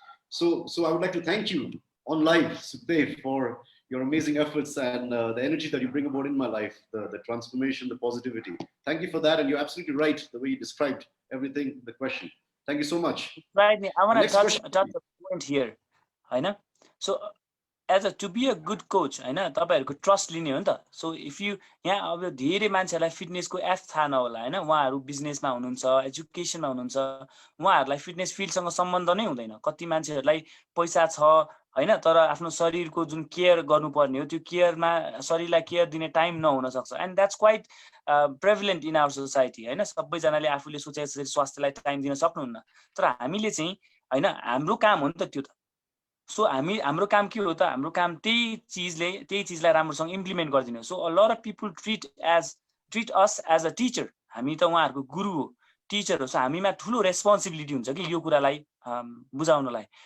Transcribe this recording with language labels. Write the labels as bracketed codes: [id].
[en] So I would like to thank you on live, Sukadev, for your amazing efforts and the energy that you bring about in my life, the transformation, the positivity. Thank you for that. And you're absolutely right, the way you described everything, the question. Thank you so much. Right. I want to touch the point here. So to be a good coach, [ne] तपाईहरुको trust लिने हो नि त. [en] so if you [ne] यहाँ अब धेरै मान्छेहरुलाई फिटनेसको F थाहा नहोला हैन, उहाँहरु बिजनेसमा हुनुहुन्छ, एजुकेसनमा हुनुहुन्छ, उहाँहरुलाई फिटनेस फिल्डसँग सम्बन्ध नै हुँदैन. कति मान्छेहरुलाई पैसा छ हैन, तर आफ्नो शरीरको जुन केयर गर्नुपर्ने हो त्यो केयरमा शरीरलाई केयर दिने टाइम नहुन सक्छ. [en] And that's quite prevalent in our society हैन. [ne] सबैजनाले आफूले सोचे जसरी स्वास्थ्यलाई टाइम दिन सक्नुहुन्न, तर हामीले चाहिँ हैन, हाम्रो काम हो नि त त्यो त. सो हाम्रो काम के हो त, हाम्रो काम त्यही चिजलाई राम्रोसँग इम्प्लिमेन्ट गरिदिनु. [en] So a lot of people treat us as a teacher. [ne] हामी त उहाँहरुको गुरु हो, टिचर हो. सो हामीमा ठुलो रेस्पोन्सिबिलिटी हुन्छ कि यो कुरालाई बुझाउनलाई.